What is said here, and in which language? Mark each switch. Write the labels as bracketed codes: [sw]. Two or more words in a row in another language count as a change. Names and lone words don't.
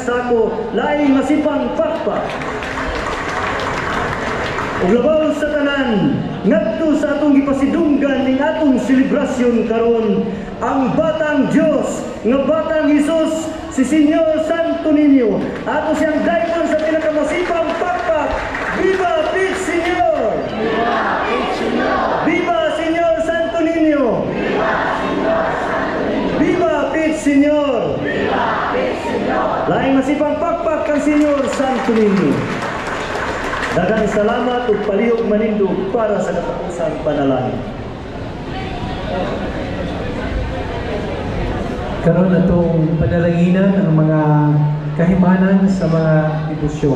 [ceb] Saco, laing masipang pakpak. Ug labaw sa tanan, ngadto sa atong gipasidunggan ning atong selebrasyon karon, ang batang Dios nga batang Hesus, si Senyor Santo Niño, ato siyang dayon sa pinakamasipang pakpak. [es] Viva Pit Senyor! Viva el Señor. Viva Senyor Santo Niño! Viva Señor Santo Niño. Viva Pit Senyor! Viva el Señor. [ceb] Laing masipang pakpak kang Senyor Santo Niño. Daghang salamat ug palihog manindog para sa katapusang panalangin. Karon natong panalanginan ang mga kahimanan sa mga debosyon.